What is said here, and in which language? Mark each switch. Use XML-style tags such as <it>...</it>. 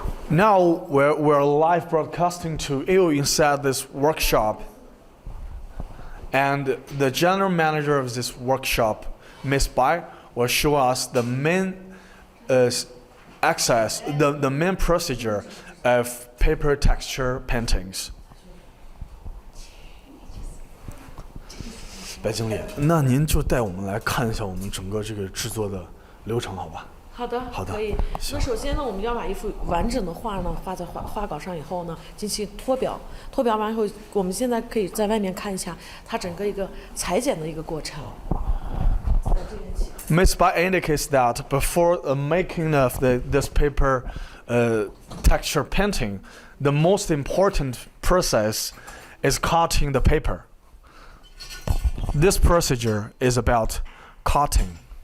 <en>Now we're live broadcasting to you inside this workshop, and the general manager of this workshop, Miss Bai, will show us the main the main procedure of paper texture paintings.</en> <zh>白经理，那您就带我们来看一下我们整个这个制作的流程，好吧？好的，可以。那首先呢，我们要把一幅完整的画呢画在画稿上以后呢，进行脱表。脱表完以后，我们现在可以在外面看一下它整个一个裁剪的一个过程。</zh> <en>Miss Bai indicates that before making of this paper texture painting, the most important process is cutting the paper. This procedure is about cutting.</en>